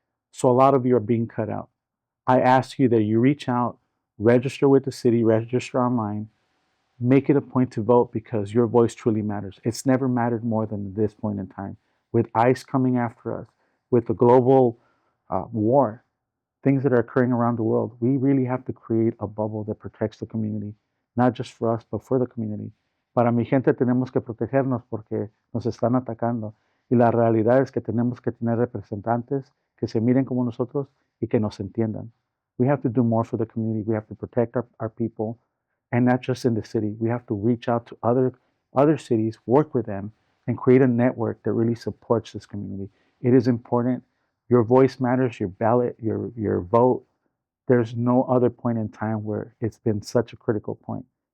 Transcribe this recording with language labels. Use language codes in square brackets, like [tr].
[en] So a lot of you are being cut out. I ask you that you reach out, register with the city, register online, make it a point to vote because your voice truly matters. It's never mattered more than at this point in time. With ICE coming after us, with the global war, things that are occurring around the world, we really have to create a bubble that protects the community, not just for us, but for the community. [es] Para mi gente tenemos que protegernos porque nos están atacando. Y la realidad es que tenemos que tener representantes que se miren como nosotros y que nos entiendan. [en] We have to do more for the community. We have to protect our people, and not just in the city. We have to reach out to other cities, work with them, and create a network that really supports this community. It is important. Your voice matters, your ballot, your vote. There's no other point in time where it's been such a critical point.